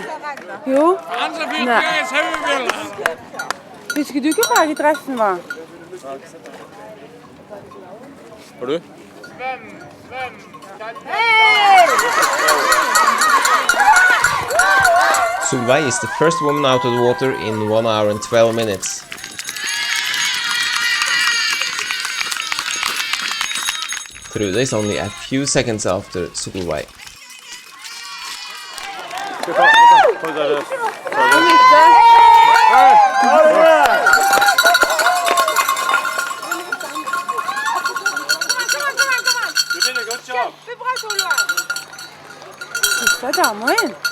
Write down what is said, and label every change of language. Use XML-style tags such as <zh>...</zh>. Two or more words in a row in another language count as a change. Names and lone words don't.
<no>Jo. Nei. Husker du ikke farge dressen var? Har du?</no> <en>Solveig is the first woman out of the water in 1 hour and 12 minutes. Trude is only a few seconds after Solveig.</en> <no>Hva er damer inn?</no>